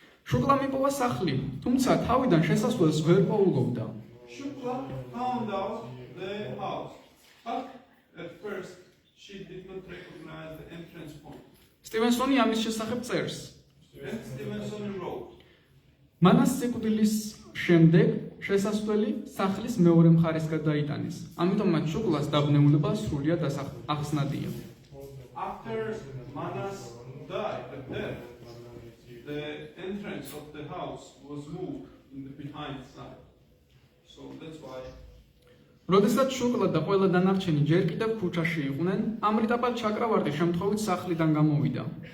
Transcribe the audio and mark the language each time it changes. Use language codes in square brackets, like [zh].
[ka] შუკლა მიპოვა სახლი, თუმცა თავიდან შესასვლელს ვერ პოულობდა. [en] Shukla found out the house, but at first she did not recognize the entrance point. [ka] სტივენსონი ამის შესახებ წერს. [en] Then Stevenson wrote, [ka] მანას სიკვდილის შემდეგ შესასვლელი სახლის მეორე მხარეს გადაიტანეს. ამიტომ მათ შუკლას დაბნეულება სრულიად ახსნადია. [en] after Manas died at death, the entrance of the house was moved in the behind side. So that's why. [ka] როდესაც შუკლა და ყველა დანარჩენი ჯერ კიდევ ქუჩაში იყვნენ, ამრიტაპალ ჩაკრავარტი შემთხვევით სახლიდან გამოვიდა.